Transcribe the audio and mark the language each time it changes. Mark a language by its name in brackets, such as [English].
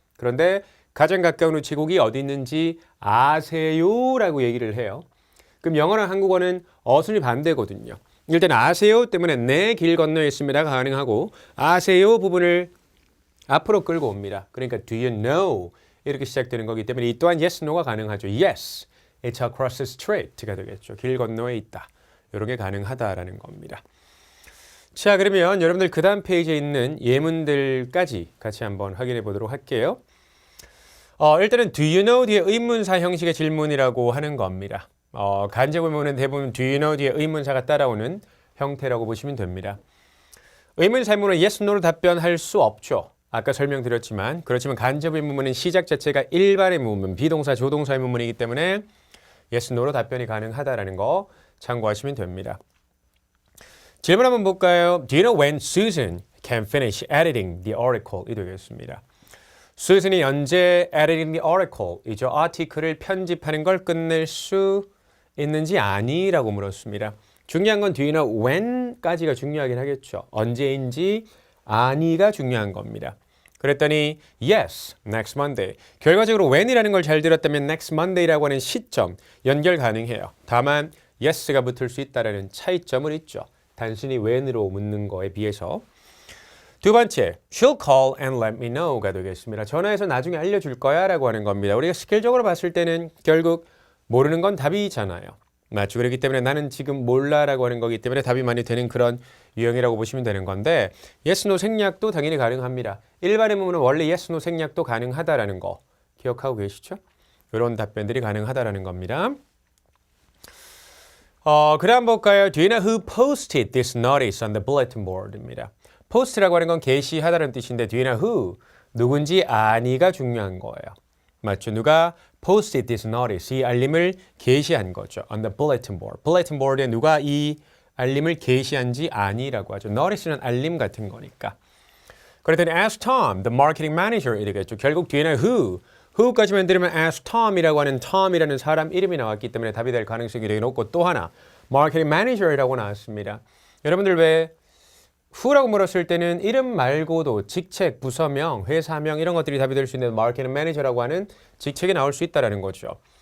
[Korean] 그런데 가장 가까운 우체국이 어디 있는지 아세요? 라고 얘기를 해요. 그럼 영어랑 한국어는 어순이 반대거든요. 일단 아세요 때문에 네, 길 건너에 있습니다가 가능하고 아세요 부분을 앞으로 끌고 옵니다. 그러니까 [English] do you know [Korean] 이렇게 시작되는 거기 때문에 이 또한 yes, no가 가능하죠. [English] Yes, it's across the street가 [Korean] 되겠죠. 길 건너에 있다. 이런 게 가능하다라는 겁니다. 자, 그러면 여러분들 그 다음 페이지에 있는 예문들까지 같이 한번 확인해 보도록 할게요. 일단은 [English] do you know [Korean] 뒤에 의문사 형식의 질문이라고 하는 겁니다. 간접 의문은 대부분 [English] do you know [Korean] 뒤에 의문사가 따라오는 형태라고 보시면 됩니다. 의문사 의문은 yes, no로 답변할 수 없죠. 아까 설명드렸지만 그렇지만 간접 의문문은 시작 자체가 일반 의문문, 비동사, 조동사 의문문이기 때문에 yes, no로 답변이 가능하다라는 거 참고하시면 됩니다. 질문 한번 볼까요? [English] Do you know when Susan can finish editing the article? [Korean] 이 되겠습니다. 수진이 언제 [English] editing the article, [Korean] 이죠. 아티클을 편집하는 걸 끝낼 수 있는지 아니? 라고 물었습니다. 중요한 건 [English] do you know when [Korean] 까지가 중요하긴 하겠죠. 언제인지 아니가 중요한 겁니다. [English] 그랬더니 yes, next Monday. [Korean] 결과적으로 when이라는 걸 잘 들었다면 [English] next Monday [Korean] 라고 하는 시점 연결 가능해요. 다만 yes가 붙을 수 있다는 차이점은 있죠. 단순히 when으로 묻는 거에 비해서. 두 번째, [English] she'll call and let me know가 [Korean] 되겠습니다. 전화해서 나중에 알려줄 거야 라고 하는 겁니다. 우리가 스킬적으로 봤을 때는 결국 모르는 건 답이잖아요. 맞죠? 그렇기 때문에 나는 지금 몰라 라고 하는 거기 때문에 답이 많이 되는 그런 유형이라고 보시면 되는 건데 yes, no 생략도 당연히 가능합니다. 일반 의문문은 원래 yes, no 생략도 가능하다라는 거 기억하고 계시죠? 이런 답변들이 가능하다라는 겁니다. 그 다음 볼까요? [English] Do you know who posted this notice on the bulletin board입니다. [Korean] post라고 하는 건 게시하다는 뜻인데 [English] do you know who? [Korean] 누군지 아니가 중요한 거예요. 맞죠? 누가 [English] posted this notice, [Korean] 이 알림을 게시한 거죠. [English] on the bulletin board. [Korean] bulletin board에 누가 이 알림을 게시한지 아니라고 하죠. notice는 알림 같은 거니까. [English] 그랬더니 ask Tom, the marketing manager [Korean] 이러겠죠. 결국 뒤에는 who까지만 들으면 [English] ask Tom [Korean] 이라고 하는 Tom이라는 사람 이름이 나왔기 때문에 답이 될 가능성이 되게 높고 또 하나 [English] marketing manager [Korean] 이라고 나왔습니다. 여러분들 왜 who라고 물었을 때는 이름 말고도 직책, 부서명, 회사명 이런 것들이 답이 될 수 있는 [English] marketing manager [Korean] 라고 하는 직책이 나올 수 있다는 거죠.